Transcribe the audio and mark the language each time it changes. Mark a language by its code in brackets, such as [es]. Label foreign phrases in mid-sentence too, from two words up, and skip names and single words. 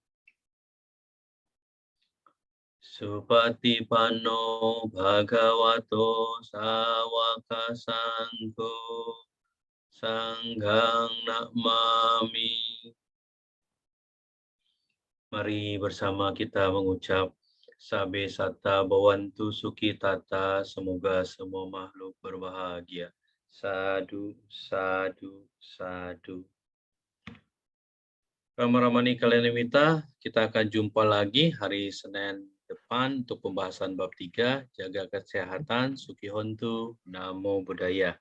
[pi] Supatipanno Bhagavato Sawaka Sangho Sanghang Namami. [id] Mari bersama kita mengucap [pi] Sabe Satta Bhavantu Sukhi Tata, [id] semoga semua makhluk berbahagia. Sadu. [pi] Ramani Kalyanamita, [id] kita akan jumpa lagi hari Senin depan untuk pembahasan bab 3, jaga kesehatan, [pi] Sukhi Hontu, Namo Buddhaya.